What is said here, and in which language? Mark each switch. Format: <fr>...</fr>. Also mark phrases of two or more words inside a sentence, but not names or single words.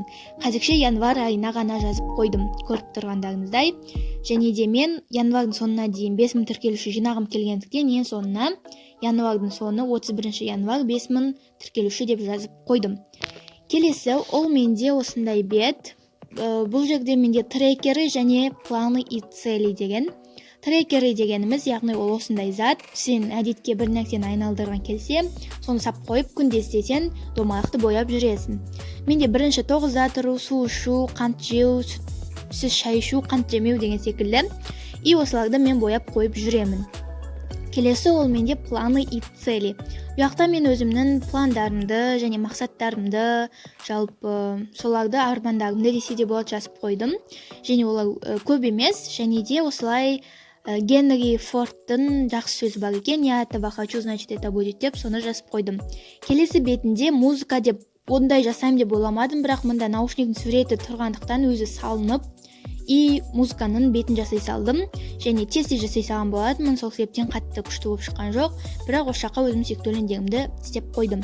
<kk>Қазірше январь айына ғана жазып қойдым, көріп тұрғандарыңыздай. Және де мен январдың соңына дейін 5000 тіркелуші жинағым келгендіктен, ең соңына январдың соңы 31 январь 5000 тіркелуші деп жазып қойдым. Келесі, ол менде осындай бет. Бұл жерде менде трекері және</kk> <ru>планы и цели</ru> <kk>деген. Трекері дегеніміз, яғни ол осындай зат. Сен әдетке бір нәрсені айналдырған келсе, соны сап қойып күнде істесең, домалақты бояп жүресің. Менде бірінші 9-да тұру, су ішу, қант жеу, сүтсіз шай ішу, қант жемеу деген секілді. И осыларды мен бояп қойып жүремін. Келесі ол менде</kk> <ru>планы и цели.</ru> <kk>Бұяқта мен өзімнің пландарымды және мақсаттарымды, жалпы соларды армандарымды десе де болады жазып қойдым. Және олар көп емес, және де осылай Генри Фордтың жақсы сөзі бар екен,</kk> <ru>я этого хочу, значит это будет</ru> <kk>деп соны жазып қойдым. Келесі бетінде музыка деп ондай жасаймын деп ойламадым, бірақ мында наушниктің суреті тұрғандықтан өзі салынып, и музыканың бетін жасай салдым, және тез жасай салған болатынмын, сол себептен қатты күшті болып шыққан жоқ, бірақ осы жаққа өзім сүйіктілендерімді істеп қойдым.</kk>